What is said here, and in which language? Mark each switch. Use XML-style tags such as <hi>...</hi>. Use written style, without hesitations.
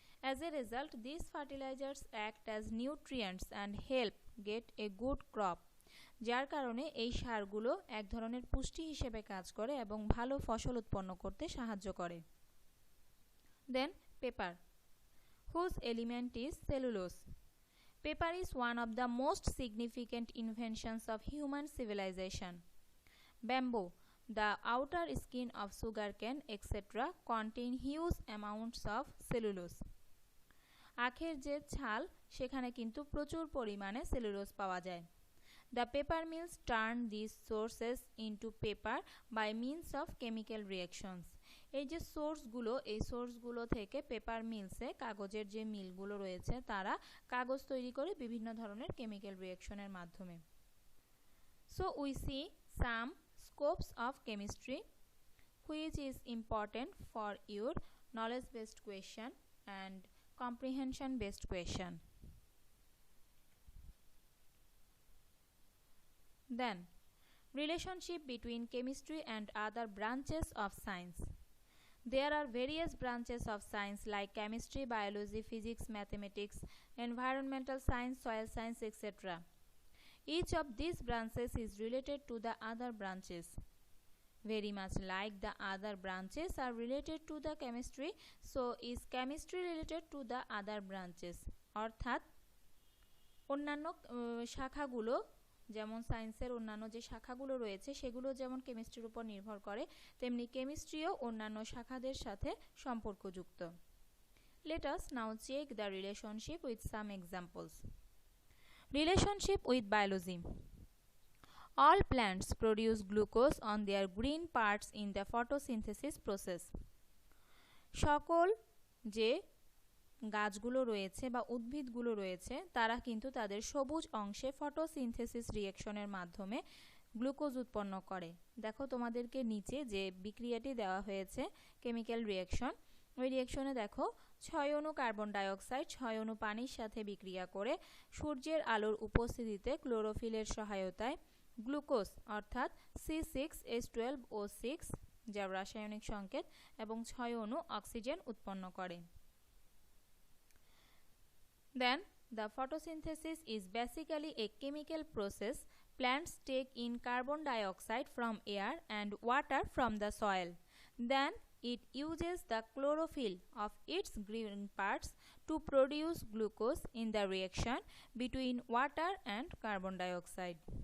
<en>As a result, these fertilizers act as nutrients and help get a good crop.</en> <bn>যার কারণে এই সারগুলো এক ধরনের পুষ্টি হিসেবে কাজ করে এবং ভালো ফসল উৎপন্ন করতে সাহায্য করে।</bn> <en>Then paper, whose element is cellulose. Paper is one of the most significant inventions of human civilization. Bamboo, the outer skin of sugarcane, etc. contain huge amounts of cellulose.</en> <bn>আখের যে ছাল সেখানে কিন্তু প্রচুর পরিমাণে সেলুলোজ পাওয়া যায়।</bn> <en>The paper mills turn these sources into paper by means of chemical reactions.</en> <bn>এই যে এই সোর্সগুলো থেকে পেপার মিলসে কাগজের যে মিলগুলো রয়েছে তারা কাগজ তৈরি করে বিভিন্ন ধরনের কেমিক্যাল রিঅ্যাকশনের মাধ্যমে।</bn> <en>So we see some scopes of chemistry. which is important for your knowledge based question and comprehension based question. Then, relationship between chemistry and other branches of science. There are various branches of science like chemistry, biology, physics, mathematics, environmental science, soil science, etc. Each of these branches is related to the other branches, very much like the other branches are related to the chemistry, so is chemistry related to the other branches.</en> <bn>অর্থাৎ অন্যান্য শাখাগুলো যেমন সায়েন্সের অন্যান্য যে শাখাগুলো রয়েছে সেগুলো যেমন কেমিস্ট্রির উপর নির্ভর করে, তেমনি কেমিস্ট্রিও অন্যান্য শাখাদের সাথে সম্পর্কযুক্ত।</bn> <en>Let us now check the relationship with some examples. Relationship with biology. All plants produce glucose on their green parts in the photosynthesis process.</en> <bn>সকল যে গাছগুলো রয়েছে বা উদ্ভিদগুলো রয়েছে তারা কিন্তু তাদের সবুজ অংশে ফটোসিনথেসিস রিঅ্যাকশনের মাধ্যমে গ্লুকোজ উৎপন্ন করে। দেখো তোমাদেরকে নিচে যে বিক্রিয়াটি দেওয়া হয়েছে কেমিক্যাল রিঅ্যাকশন, ওই রিঅ্যাকশনে দেখো 6 অণু কার্বন ডাইঅক্সাইড 6 অণু পানির সাথে বিক্রিয়া করে সূর্যের আলোর উপস্থিতিতে ক্লোরোফিলের সহায়তায় গ্লুকোজ অর্থাৎ C6H12O6 যার রাসায়নিক সংকেত এবং 6 অণু অক্সিজেন উৎপন্ন করে।</bn> <en>Then, the photosynthesis is basically a chemical process. Plants take in carbon dioxide from air and water from the soil. Then, it uses the chlorophyll of its green parts to produce glucose in the reaction between water and carbon dioxide.</en>